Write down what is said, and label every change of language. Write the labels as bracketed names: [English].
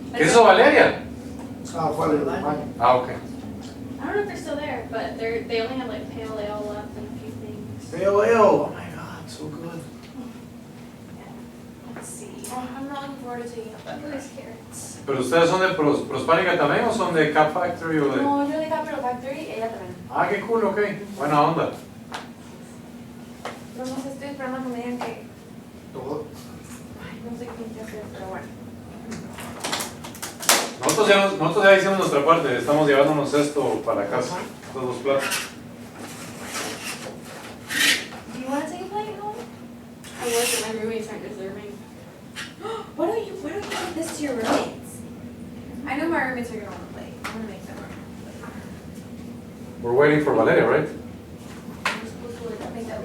[Spanish] ¿Qué es eso, Valeria? Ah, fue al baño. Ah, ok. [English] I don't know if they're still there, but they only have like pale ale left and a few things. Pale ale. Oh my god, so good. Let's see. I'm not looking forward to taking up that risk carrots. [Spanish] ¿Pero ustedes son de Prospanica también o son de Cap Factory o de...? No, yo de Capital Factory, ella también. Ah, qué cool, ok. Buena onda. Pero no sé, estoy esperando que me digan que... Todo. Ay, no sé qué hacer, pero bueno. Nosotros ya hicimos nuestra parte, estamos llevándonos esto para casa, todos los platos. [English] Do you want to take a plate home? I was, but my roommates aren't deserving. Why don't you give this to your roommates? I know my roommates are going to want a plate. I'm going to make them a plate. We're waiting for Valeria, right? I'm supposed to like, make that.